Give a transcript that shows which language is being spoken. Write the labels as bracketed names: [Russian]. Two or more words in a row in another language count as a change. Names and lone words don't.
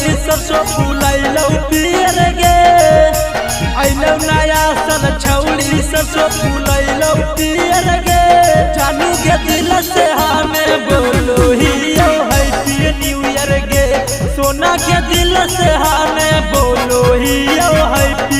[Angika] सरसों फूलैलौ पियर गे अइलौ नया सल छौड़ी सरसों फूलैलौ पियर गे जानू के दिल से हमें बोलो हियो [English] happy new year [Angika] गे सोना के दिल से हमें बोलो हियो हैप्पी